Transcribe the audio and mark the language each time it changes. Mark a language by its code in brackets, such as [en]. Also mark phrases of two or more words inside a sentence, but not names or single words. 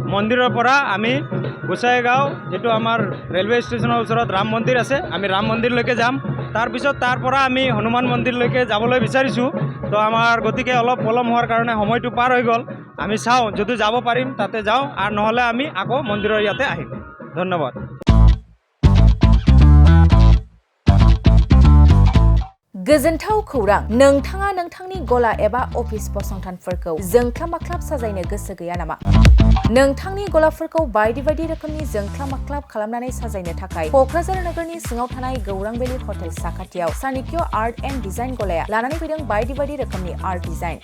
[as] মন্দিৰৰ পৰা আমি গোসাইগাঁও যেটো আমাৰ ৰেলৱে ষ্টেচনৰ ওচৰত ৰাম মন্দিৰ আছে, আমি ৰাম মন্দিৰলৈকে যাম। তাৰপিছত তাৰ পৰা আমি হনুমান মন্দিৰলৈকে যাবলৈ বিচাৰিছোঁ। তো আমাৰ গতিকে অলপ পলম হোৱাৰ কাৰণে সময়টো পাৰ হৈ গ'ল। আমি চাওঁ যদি যাব পাৰিম তাতে যাওঁ, আৰু নহ'লে আমি আকৌ মন্দিৰৰ ইয়াতে আহিম। ধন্যবাদ। [brx] गोजोनथाव खौरां, नोंथाङा नोंथांनि गला एबा अफिस फसंथानफोरखौ जोंख्लाब माख्लाब साजायनो गोसो गैया नामा? नोंथांनि गलाफोरखौ बायदि बायदि रोखोमनि जोंख्लाब माख्लाब खालामनानै साजायनो थाखाय क'क्राझार नोगोरनि सिङाव थानाय गौरांबेली हटेल साखाथियाव चाणक्य आर्ट एन्ड डिजाइन गलाया लानानै फैदों बायदि बायदि रोखोमनि आर्ट डिजाइन।